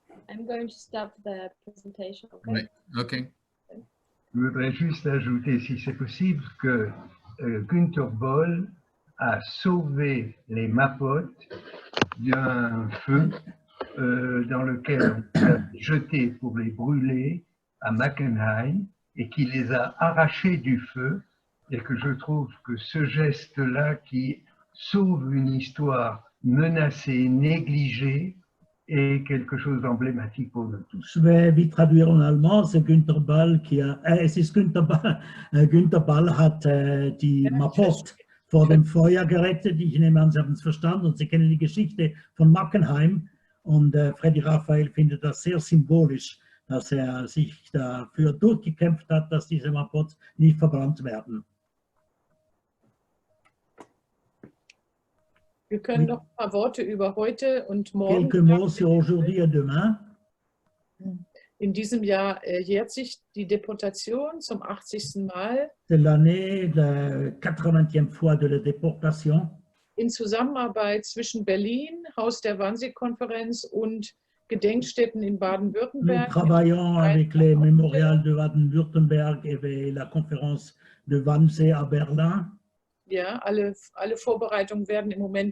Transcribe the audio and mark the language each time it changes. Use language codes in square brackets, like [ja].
[en] I'm going to stop the presentation, okay? [fr] Oui, OK. Je voudrais juste ajouter, si c'est possible, que Günther Boll a sauvé les Mapotes d'un feu dans lequel on les a jetés pour les brûler à Mackenheim et qui les a arrachés du feu, et que je trouve que ce geste-là qui sauve une histoire menacée, négligée, est quelque chose d'emblématique pour nous tous. Je vais vite traduire en allemand. C'est Günther Ball qui a. [de] Es ist Günther Ball. Günther Ball hat die Mapot vor dem Feuer gerettet. Ich nehme an, Sie haben es verstanden und Sie kennen die Geschichte von Mackenheim. Und Freddy Raphael findet das sehr symbolisch, dass er sich dafür durchgekämpft hat, dass diese Mapots nicht verbrannt werden. Wir können noch ein paar Worte über heute und morgen [fr] Quelques mots [de] sagen. [fr] sur aujourd'hui et demain. [de] In diesem Jahr jährt sich die Deportation zum 80. Mal [fr] C'est l'année de 80e fois de la déportation. [de] in Zusammenarbeit zwischen Berlin, Haus der Wannsee-Konferenz und Gedenkstätten in [fr] Nous [de] Baden-Württemberg. [fr] travaillons avec les mémorials de Baden-Württemberg et la conférence de Wannsee à Berlin. [de] Ja, alle Vorbereitungen werden im Moment